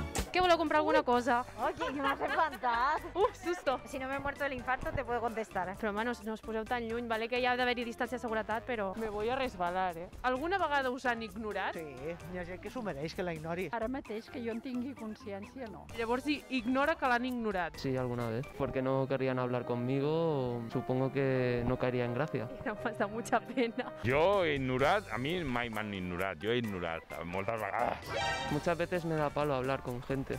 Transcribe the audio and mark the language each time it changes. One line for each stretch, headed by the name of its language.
Catalan: ¿Qué voleu comprar alguna cosa? Oye, que m'has espantat.
Spanish: Susto. Si no me he muerto del infarto, te puedo contestar.
Catalan: Però, home, no us poseu tan lluny, vale? Que hi ha d'haver-hi distància de seguretat, però
Spanish: me voy a resbalar,
Catalan: Alguna vegada us han ignorat? Sí, hi ha gent que s'ho mereix, que la ignori. Ara mateix que jo en tingui consciència, no. Llavors ignora que l'han ignorat.
Spanish: Sí, alguna vez. Porque no querrían hablar conmigo, supongo que no caería en gracia.
Catalan: Em passa
Spanish: mucha pena.
Catalan: Jo he ignorat, a mi mai m'han ignorat, jo he ignorat moltes vegades.
Spanish: Muchas veces me da palo hablar con gente.